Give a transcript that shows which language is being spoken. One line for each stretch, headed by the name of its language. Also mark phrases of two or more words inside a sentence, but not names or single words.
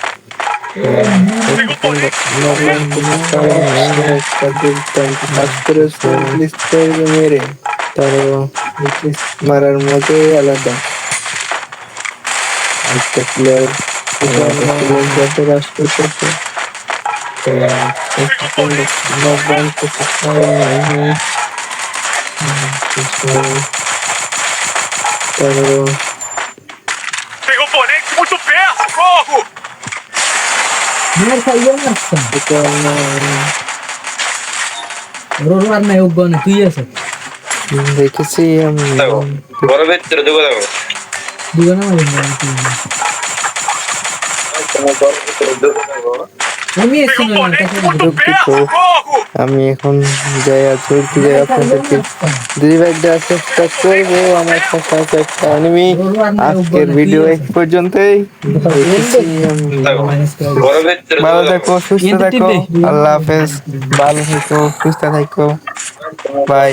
Bangla: মেরে তার মারার মধ্যে আলাদা একটা প্লেয়ার সাথে রাশ করতেছে।
Portuguese: Tem oponente muito perto, socorro!
Bangla: দেখেছি আমি ঘরের ভিতরে ঢুকে যাবো ঘরের ভিতরে ঢুকে যাবো
Portuguese: Tem oponente muito perto, socorro!
Bangla: আমি এখন যাই চলতে যাই আপনাদেরকে দুই ভাই দেওয়ার চেষ্টা করবো। আমার সাথে আছে একটা এনিমি। আজকের ভিডিও এই পর্যন্তই। ঘরের ভিতরে ভালো থাকো, সুস্থ থাকো, আল্লাহ হাফেজ। ভালো থাকো, সুস্থ থাকো, বাই।